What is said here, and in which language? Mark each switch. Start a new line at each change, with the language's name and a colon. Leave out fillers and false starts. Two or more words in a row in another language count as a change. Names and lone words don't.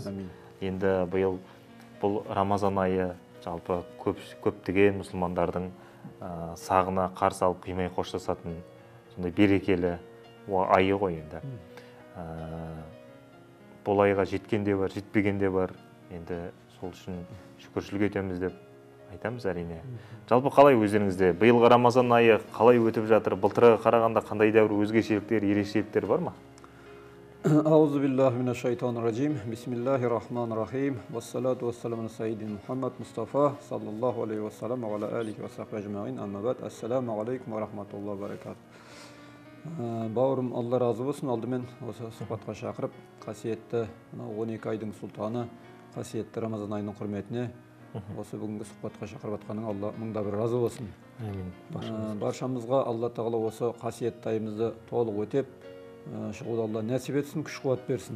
Kazakh: Енді биыл бұл Рамазан айы жалпы көптеген мұсылмандардың сағына қарсы алып қимай қоштасатын сондай берекелі айы ғой енді. Бұл айға жеткен де бар, жетпеген де бар. Енді сол үшін шүкіршілік етеміз деп айтамыз әрине. Жалпы қалай өздеріңізде биылғы Рамазан айы қалай өтіп жатыр? Былтырға қарағанда қандай да бір өзгешеліктер, ерекшеліктер бар ма?
Arabic: أعوذ بالله من الشيطان الرجيم. بسم الله الرحمن الرحيم والصلاة والسلام على سيدنا محمد مصطفى صلى الله عليه وسلم وعلى آله وصحبه أجمعين. أما بعد. السلام عليكم ورحمة الله وبركاته.
Kazakh: Бауырым, Алла разы болсын. Алдымен осы сұхбатқа шақырып, қасиетті 12 айдың сұлтаны, қасиетті Рамазан айының құрметіне осы бүгінгі сұхбатқа шақырып атқаның Алла мыңда бір разы болсын. Баршамызға Алла тағала осы қасиетті айымызды толық өтеп, шығуды Алла нәсіп етсін, күш қуат берсін.